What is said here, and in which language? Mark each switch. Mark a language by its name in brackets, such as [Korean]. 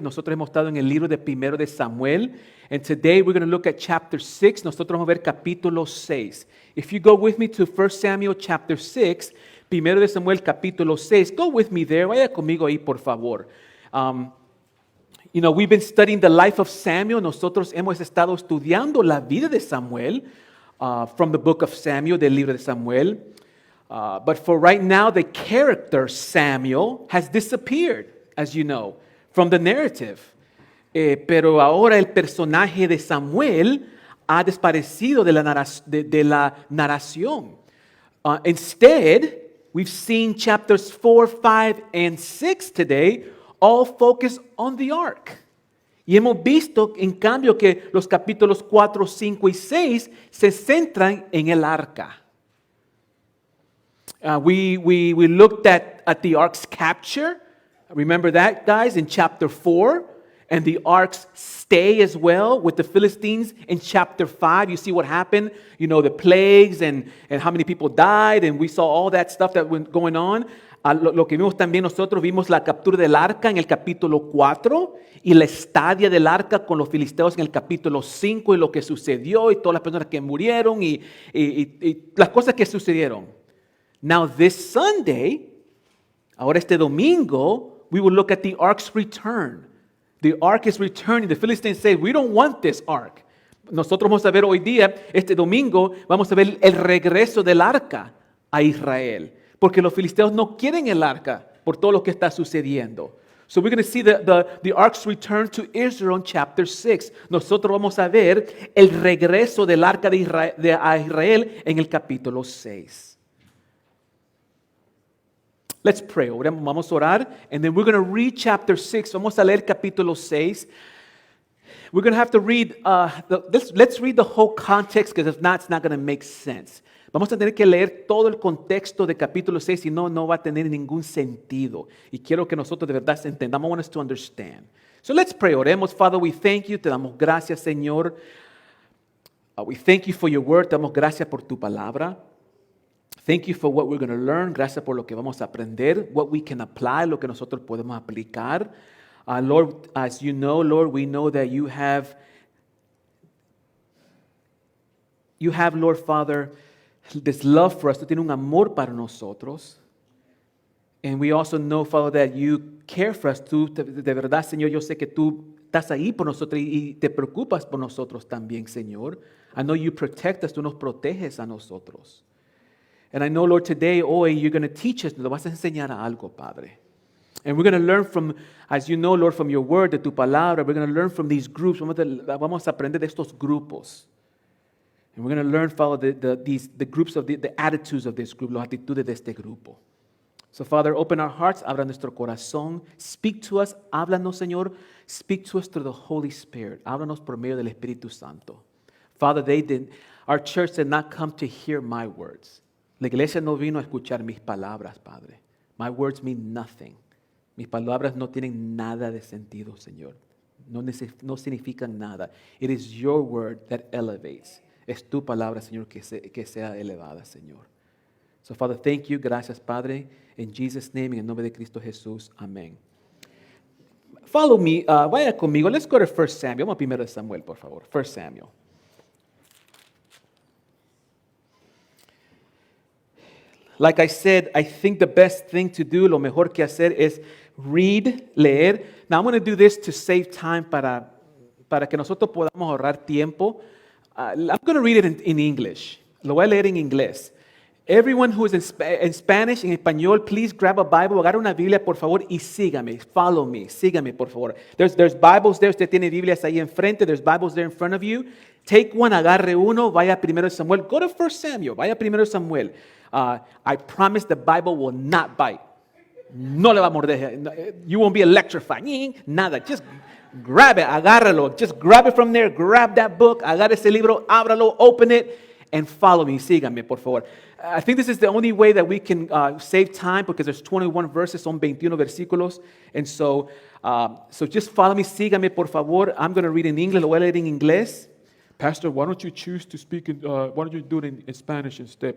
[Spanish] Nosotros hemos estado en el libro de Primero de Samuel. [English] And today we're going to look at chapter 6. [Spanish] Nosotros vamos a ver capítulo 6. [English] If you go with me to 1 Samuel chapter 6, [Spanish] Primero de Samuel capítulo 6, [English] go with me there. [Spanish] Vaya conmigo ahí, por favor. [English] We've been studying the life of Samuel. [Spanish] Nosotros hemos estado estudiando la vida de Samuel [English] from the book of Samuel, [Spanish] del libro de Samuel. [English] But for right now, the character Samuel has disappeared, as you know, from the narrative. [Spanish] Pero ahora el personaje de Samuel ha desaparecido de la narración. [English] Instead, we've seen chapters 4, 5, and 6 today, all focus on the ark. [Spanish] Y hemos visto, en cambio, que los capítulos 4, 5 y 6 se centran en el arca. [English] We looked at the ark's capture. Remember that, guys, in chapter 4. And the ark's stay as well with the Philistines in chapter 5. You see what happened? The plagues and how many people died. And we saw all that stuff that was going on. [Spanish] Lo que vimos también nosotros, vimos la captura del arca en el capítulo 4 y la estadia del arca con los filisteos en el capítulo 5 y lo que sucedió y todas las personas que murieron y las cosas que sucedieron. [English] Now this Sunday, [Spanish] ahora este domingo, [English] we will look at the ark's return. The ark is returning. The Philistines say, we don't want this ark. [Spanish] Nosotros vamos a ver hoy día, este domingo, vamos a ver el regreso del arca a Israel. Porque los filisteos no quieren el arca por todo lo que está sucediendo. [English] So we're going to see the ark's return to Israel in chapter 6. [Spanish] Nosotros vamos a ver el regreso del arca a Israel en el capítulo 6. [English] Let's pray. [Spanish] Vamos a orar, [English] and then we're going to read chapter 6. [Spanish] Vamos a leer capítulo 6. [English] We're going to have to read, let's read the whole context, because if not, it's not going to make sense. [Spanish] Vamos a tener que leer todo el contexto de capítulo 6, si no va a tener ningún sentido. Y quiero que nosotros de verdad entendamos. [English] I want us to understand. So let's pray. [Spanish] Oremos. [English] Father, we thank you. [Spanish] Te damos gracias, Señor. [English] We thank you for your word. [Spanish] Te damos gracias por tu palabra. [English] Thank you for what we're going to learn. [Spanish] Gracias por lo que vamos a aprender, [English] what we can apply, [Spanish] lo que nosotros podemos aplicar. [English] Lord, as you know, Lord, we know that you have, Lord Father, this love for us. [Spanish] Tú tienes un amor para nosotros. [English] And we also know, Father, that you care for us. [Spanish] Tú, de verdad, Señor, yo sé que tú estás ahí por nosotros y te preocupas por nosotros también, Señor. [English] I know you protect us. [Spanish] Tú nos proteges a nosotros. [English] And I know, Lord, today, hoy, you're going to teach us, [Spanish] nos vas a enseñar algo, Padre. [English] And we're going to learn from, as you know, Lord, from your word, [Spanish] de tu palabra, [English] we're going to learn from these groups. [Spanish] Vamos a aprender de estos grupos. [English] And we're going to learn, Father, the groups of the attitudes of this group, [Spanish] las actitudes de este grupo. [English] So, Father, open our hearts, [Spanish] abra nuestro corazón. [English] Speak to us, [Spanish] háblanos, Señor. [English] Speak to us through the Holy Spirit. [Spanish] Háblanos por medio del Espíritu Santo. [English] Father, our church did not come to hear my words. [Spanish] La iglesia no vino a escuchar mis palabras, Padre. [English] My words mean nothing. [Spanish] Mis palabras no tienen nada de sentido, Señor. No significan nada. [English] It is your word that elevates. [Spanish] Es tu palabra, Señor, que sea elevada, Señor. [English] So, Father, thank you. [Spanish] Gracias, Padre. [English] In Jesus' name, [Spanish] en el nombre de Cristo Jesús. [English] Amén. Follow me. [Spanish] Vaya conmigo. [English] Let's go to 1 Samuel. [Spanish] Vamos a primero de Samuel, por favor. 1 Samuel. [English] Like I said, I think the best thing to do, [Spanish] lo mejor que hacer es leer. [English] Now I'm going to do this to save time [Spanish] para que nosotros podamos ahorrar tiempo. [English] I'm going to read it in English. [Spanish] Lo voy a leer en inglés. [English] Everyone who is in Spanish, [Spanish] en español, [English] please grab a Bible, [Spanish] agarra una Biblia, por favor, y sígame. [English] Follow me. [Spanish] Sígame, por favor. [English] There's Bibles there. [Spanish] Usted tiene Biblias ahí enfrente. [English] There's Bibles there in front of you. Take one, [Spanish] agarre uno, vaya primero Samuel. [English] Go to 1 Samuel. [Spanish] Vaya primero Samuel. [English] I promise the Bible will not bite. [Spanish] No le va a morder. [English] You won't be electrified. Nada. Just grab it. [Spanish] Agárralo. [English] Just grab it from there. Grab that book. [Spanish] Agarre ese libro. Ábralo. [English] Open it. And follow me. [Spanish] Síganme, por favor. [English] I think this is the only way that we can save time because there's 21 verses, [Spanish] son 21 versículos. [English] And so just follow me. [Spanish] Síganme, por favor. [English] I'm going to read in English. [Spanish] Lo voy a leer en inglés. [English] Pastor, why don't you choose to speak, why don't you do it in Spanish instead?